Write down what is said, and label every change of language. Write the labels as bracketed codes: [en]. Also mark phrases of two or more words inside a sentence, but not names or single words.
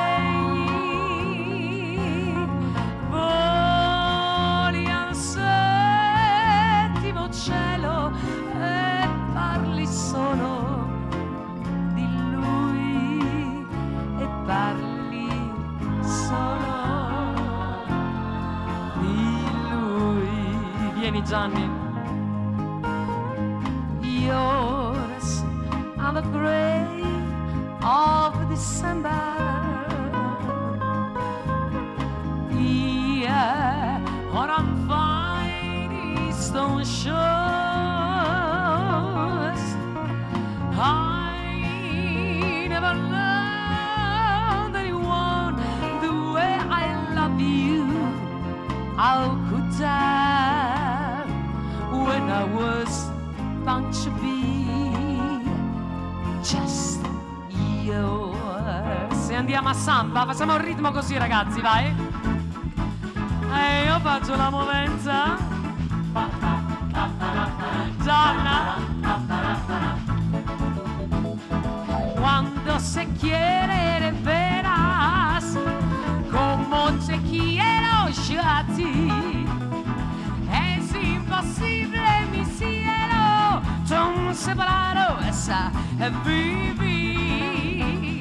[it] Voli al settimo cielo e parli solo di lui, e parli solo di lui. Vieni Gianni. [en] Yours on the grave of December, yeah, on fine stone shores. I never loved anyone the way I love you. How could I, when I was bound to be just yours? [it] Se andiamo a samba, facciamo un ritmo così ragazzi, vai. E io faccio la movenza. Gianna. [es] Cuando se quiere de veras, como te quiero yo a ti, es imposible mi cielo, tan separado esa vivir.